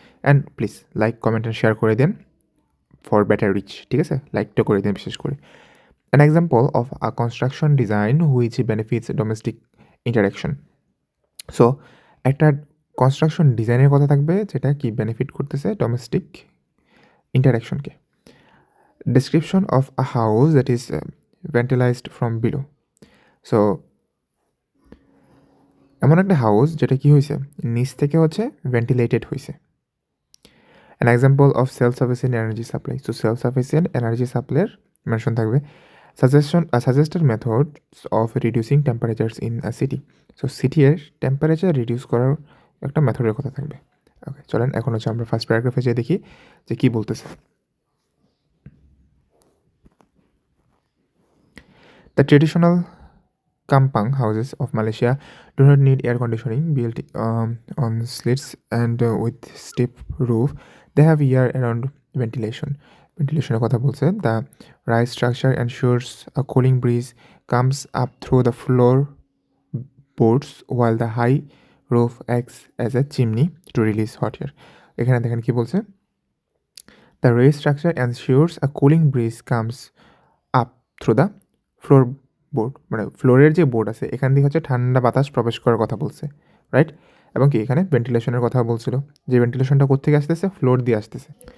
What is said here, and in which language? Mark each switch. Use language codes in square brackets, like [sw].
[en] And please like, comment and share করে দেন for better reach. [bn] ঠিক আছে, লাইকটা করে দিন বিশেষ করে। [en] An example of a construction design which benefits domestic interaction. [bn] So একটা কনস্ট্রাকশন ডিজাইনের কথা থাকবে যেটা কি বেনিফিট করতেছে domestic ইন্টারাকশনকে। [en] Description of a house that is ventilized from below. [bn] So এমন একটা হাউস যেটা কি হয়েছে নিচ থেকে হচ্ছে ভেন্টিলেটেড হয়েছে। [en] An example of self sufficient energy supply. [bn] So self sufficient energy সাপ্লাইয়ের mention থাকবে। [en] Suggested methods of reducing temperatures in a city. [bn] So সিটির টেম্পারেচার রিডিউস করার একটা মেথডের কথা থাকবে। ওকে, চলেন এখন হচ্ছে আমরা ফার্স্ট প্যারাগ্রাফে যেয়ে দেখি যে কী বলতেছে। [en] The traditional Kampang houses of Malaysia do not need air conditioning built on slits and with steep roof. They have year-round ventilation. [bn] Ventilationের কথা বলছে। [en] The rise structure ensures a cooling breeze comes up through the floor boards while the high roof acts as a chimney to release hot air. [bn] এখানে দেখেন কি বলছে। [en] The raised structure ensures a cooling breeze comes up through the floor [bn] board, মানে ফ্লোরের যে board আছে এখান দিয়ে হচ্ছে ঠান্ডা বাতাস প্রবেশ করার কথা বলছে, রাইট? এবং কি এখানে ভেন্টিলেশনের কথা বলছিল, যে ভেন্টিলেশনটা কোত্থেকে আসতেছে, ফ্লোর দিয়ে আসতেছে।